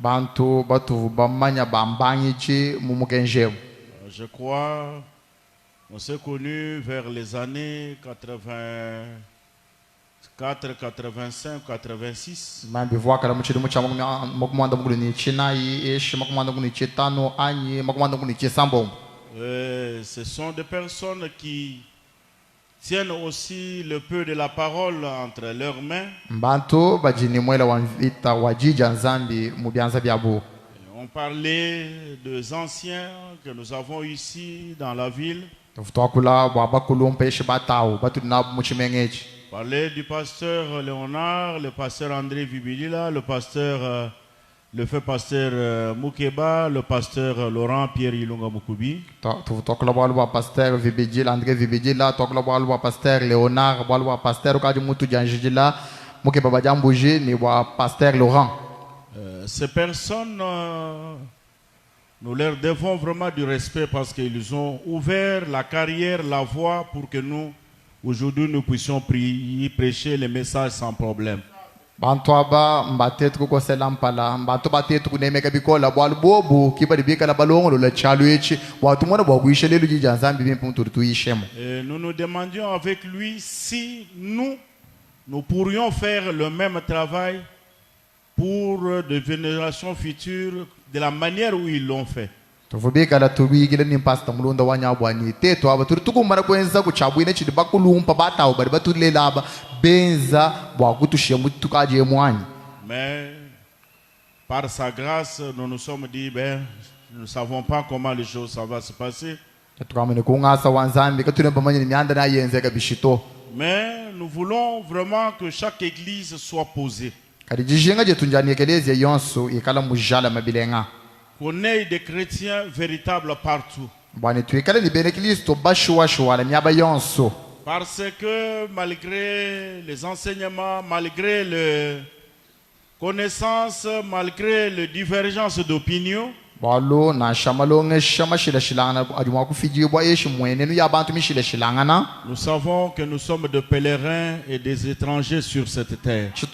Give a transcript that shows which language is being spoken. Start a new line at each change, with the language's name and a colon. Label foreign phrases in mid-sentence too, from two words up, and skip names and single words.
French: Je crois qu'on s'est connus vers les années 84, 85, 86. Ce sont des personnes qui tiennent aussi le peu de la parole entre leurs mains.
Luba-Katanga: Mbantu bajini mwela wanvita wajija nzambi mubyanza byabo.
French: On parlait des anciens que nous avons ici dans la ville.
Luba-Katanga: Tufutwakula bwabakulumpa yeshi batawu batulina muchimengechi.
French: Parler du pasteur Léonard, le pasteur André Vibidila, le pasteur, le fait pasteur Moukeba, le pasteur Laurent Pierre Ilunga Mukubi.
Luba-Katanga: Tufutwakula bwaluwa pasteur Vibidila, André Vibidila, twakula bwaluwa pasteur Léonard, bwaluwa pasteur ukaji mutu janjijila, Mukeba bajambuji ni bwa pasteur Laurent.
French: Ces personnes, nous leur devons vraiment du respect parce qu'ils ont ouvert la carrière, la voie pour que nous, aujourd'hui, nous puissions prier, prêcher les messages sans problème.
Luba-Katanga: Bantuaba mbatetu kukosela mpala mbantu batetu kunemeka bikola bwalu bobu kiba libika la balongo la chalu echi watu mona bwa kuishele lu jija nzambi bimpu tuyishemo.
French: Nous nous demandions avec lui si nous pourrions faire le même travail pour des générations futures de la manière où ils l'ont fait.
Luba-Katanga: Tuvubika la tubigile ni pasta mulunda wanyabwani tetu aba turutukumara kwenza kuchabwine chidi bakulumpa batawo bari batulelaba benza bwa kutushia mutukaje mwanyi.
French: Mais par sa grâce nous nous sommes dit nous ne savons pas comment les choses ça va se passer.
Luba-Katanga: Tukamene kungasa wanzambi katunemba manyini myanda na yenzeka bishito.
French: Mais nous voulons vraiment que chaque église soit posée.
Luba-Katanga: Kadijinga je tunjani ekelezi yonso ikala mujala mabilenga.
French: Qu'on ait des chrétiens véritables partout. Parce que malgré les enseignements, malgré les connaissances, malgré les divergences d'opinion, nous savons que nous sommes des pèlerins et des étrangers sur cette terre.